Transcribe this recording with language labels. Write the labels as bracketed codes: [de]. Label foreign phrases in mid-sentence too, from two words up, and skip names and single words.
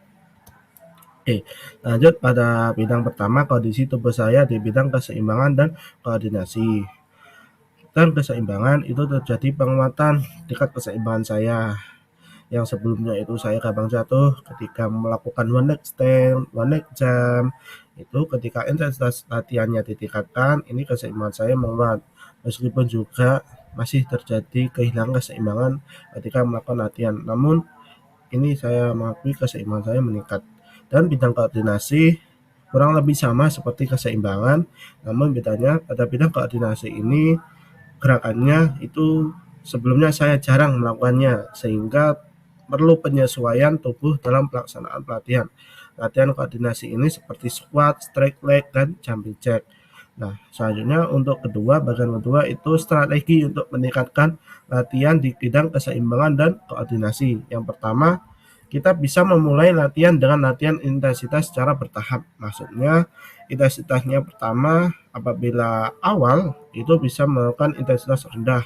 [id] Oke, lanjut pada bidang pertama, kondisi tubuh saya di bidang keseimbangan dan koordinasi. Dan keseimbangan itu terjadi penguatan tingkat keseimbangan saya. Yang sebelumnya itu saya gampang jatuh ketika melakukan [en] one leg stand, one leg jump. [id] Itu ketika intensitas latihannya ditingkatkan, ini keseimbangan saya menguat. Meskipun juga masih terjadi kehilangan keseimbangan ketika melakukan latihan. Namun ini saya mengakui keseimbangan saya meningkat. Dan bidang koordinasi kurang lebih sama seperti keseimbangan, namun bedanya pada bidang koordinasi ini gerakannya itu sebelumnya saya jarang melakukannya sehingga perlu penyesuaian tubuh dalam pelaksanaan pelatihan. Latihan koordinasi ini seperti [en] squat, straight leg, dan jumping jack. [id] Nah, selanjutnya untuk bagian kedua itu strategi untuk meningkatkan latihan di bidang keseimbangan dan koordinasi. Yang pertama, kita bisa memulai latihan dengan latihan intensitas secara bertahap. Maksudnya, intensitasnya pertama apabila awal itu bisa melakukan intensitas rendah.